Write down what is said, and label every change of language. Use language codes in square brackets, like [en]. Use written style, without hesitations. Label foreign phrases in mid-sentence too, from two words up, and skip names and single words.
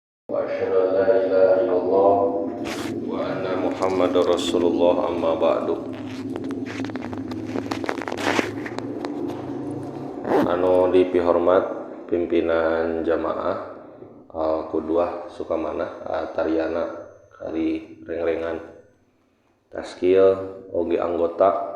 [ar] وأشهد أن لا إله إلا الله وأن محمد رسول الله أما بعد. [su] Anu dipihormat pimpinan jamaah Al-Qudwah Sukamanah Tariana kali reng-rengan taskil oge anggota